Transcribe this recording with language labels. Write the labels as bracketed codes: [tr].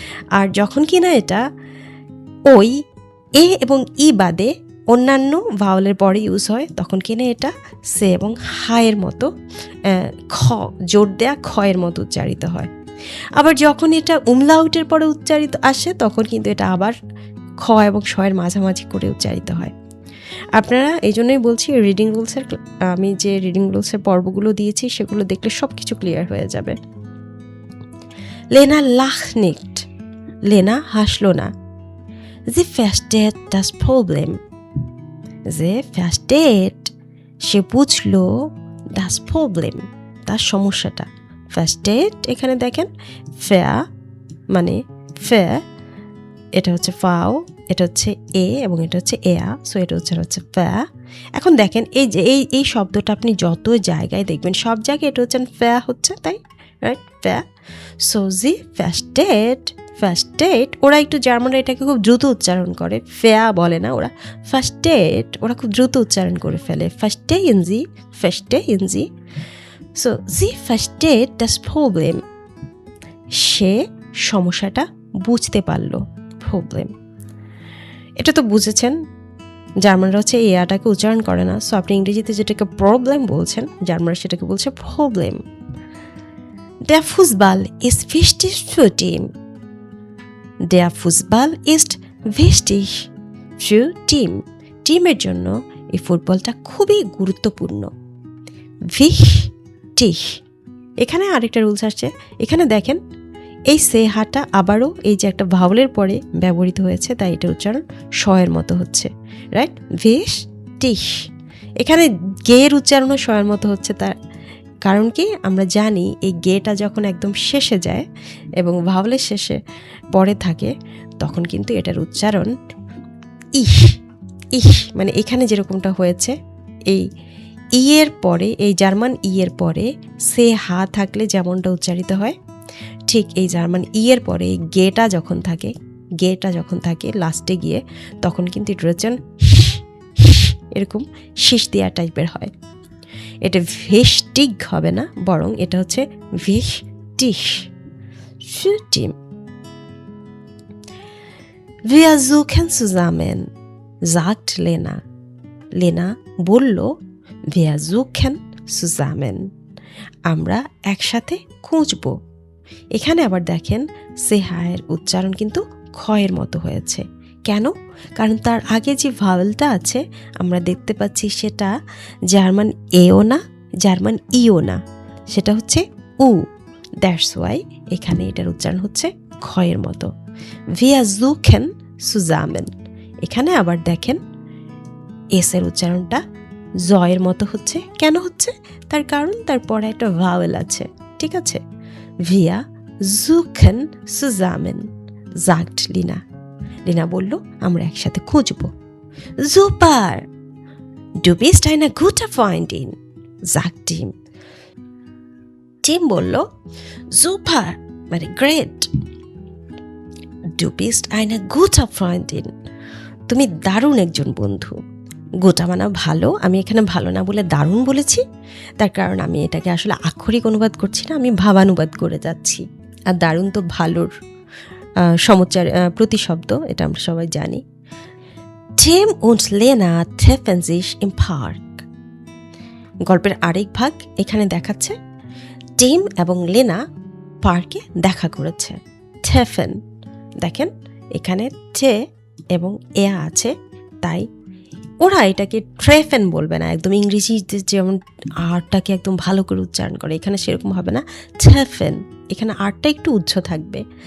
[bn] আর যখন কিনা এটা ওই এ এবং ই বাদে অন্যান্য ভাওয়েলের পরে ইউজ হয় তখন কিনা এটা সে এবং হায়ের মতো খ, জোর দেয়া খয়ের মতো উচ্চারিত হয়। আবার যখন এটা উমলাউটের পরে উচ্চারিত আসে তখন কিন্তু এটা আবার খ এবং শয়ের মাঝামাঝি করে উচ্চারিত হয়। আপনারা এই জন্যই বলছি রিডিং রুলসের, আমি যে রিডিং রুলসের পর্বগুলো দিয়েছি সেগুলো দেখলে সব কিছু ক্লিয়ার হয়ে যাবে। [de] লেনা lacht nicht. [bn] লেনা হাসলো না। [de] Sie versteht das Problem. Sie versteht, [bn] সে বুঝলো [de] das Problem, [bn] তার সমস্যাটা। versteht এখানে দেখেন ফেয়া মানে ফে, এটা হচ্ছে ফাও, এটা হচ্ছে এ এবং এটা হচ্ছে এয়া, সো এটা হচ্ছে ফ্যা। এখন দেখেন এই যে এই শব্দটা আপনি যত জায়গায় দেখবেন সব জায়গায় এটা হচ্ছে ফ্যা হচ্ছে, তাই রাইট? ফ্যা। সো জি ফার্স্টেড, ফার্স্টেড ওরা একটু জার্মানরা এটাকে খুব দ্রুত উচ্চারণ করে, ফ্যা বলে না ওরা, ফার্স্টেড ওরা খুব দ্রুত উচ্চারণ করে ফেলে, ফার্স্টেইন জি, ফার্স্টেইন জি। সো জি ফার্স্টেড [de] das Problem, [bn] সে সমস্যাটা বুঝতে পারলো, প্রবলেম। এটা তো বুঝেছেন, জার্মানরা হচ্ছে এই আটাকে উচ্চারণ করে না, সো আপনি ইংরেজিতে যেটাকে প্রবলেম বলছেন জার্মানরা সেটাকে বলছে problem. [de] Der Fußball ist wichtig für Team. Der Fußball ist wichtig für Team. [bn] টিমের জন্য এই ফুটবলটা খুবই গুরুত্বপূর্ণ। wichtig, এখানে আরেকটা রুলস আসছে, এখানে দেখেন এই সে হাটা আবারও এই যে একটা ভাওয়েলের পরে ব্যবহৃত হয়েছে, তাই এটা উচ্চারণ শয়ের মতো হচ্ছে, রাইট? wichtig, এখানে গের উচ্চারণও শয়ের মতো হচ্ছে। তার কারণ কি? আমরা জানি এই গেটা যখন একদম শেষে যায় এবং ভাওয়েলের শেষে পরে থাকে তখন কিন্তু এটার উচ্চারণ ইহ, ইহ, মানে এখানে যেরকমটা হয়েছে এই ই এর পরে, এই জার্মান ই এর পরে সে হা থাকলে যেমনটা উচ্চারিত হয়, ঠিক এই জার্মান ই এর পরে গেটা যখন থাকে, গেটা যখন থাকে লাস্টে গিয়ে তখন কিন্তু এটার উচ্চারণ এরকম শীষ দেওয়া টাইপের হয়। এটা ভেস্টিগ হবে না, বরং এটা হচ্ছে ভেস্টিস। [de] Team. Wir suchen zusammen, sagt Lena. [bn] লেনা বলল [de] wir suchen zusammen, [bn] আমরা একসাথে খুঁজব। এখানে আবার দেখেন সেহায়ের উচ্চারণ কিন্তু খয়ের মতো হয়েছে। কেন? কারণ তার আগে যে ভাওয়েলটা আছে আমরা দেখতে পাচ্ছি সেটা জার্মান এও না, জার্মান ইও না, সেটা হচ্ছে উ। দ্যাটস ওয়াই এখানে এটার উচ্চারণ হচ্ছে খয়ের মতো। [de] wir suchen zusammen। [bn] এখানে আবার দেখেন এস এর উচ্চারণটা জয়ের মতো হচ্ছে। কেন হচ্ছে? তার কারণ তার পরে একটা ভাওয়েল আছে, ঠিক আছে? [de] wir suchen zusammen, sagt Lena. [bn] লেনা বলল আমরা একসাথে খুঁজব। [de] Super, du bist eine gute Freundin, sagt Tim. [bn] Team বলল super মানে great, [de] du bist eine gute Freundin, [bn] তুমি দারুণ একজন বন্ধু। গোটা মানা ভালো, আমি এখানে ভালো না বলে দারুণ বলেছি, তার কারণ আমি এটাকে আসলে আক্ষরিক অনুবাদ করছি না, আমি ভাবানুবাদ করে যাচ্ছি। আর দারুণ তো ভালোর সমুচ্চার প্রতিশব্দ, এটা আমরা সবাই জানি। [de] Tim und Lena treffen sich im Park. [bn] গল্পের আরেক ভাগ এখানে দেখাচ্ছে টিম এবং লেনা পার্কে দেখা করেছে। treffen, দেখেন এখানে টে এবং এ আছে, তাই ওরা এটাকে ট্রেফেন বলবে না, একদম ইংরেজিতে যেমন আরটাকে একদম ভালো করে উচ্চারণ করে, এখানে সেরকম হবে না, ট্রেফেন, এখানে আরটা একটু উচ্চ থাকবে।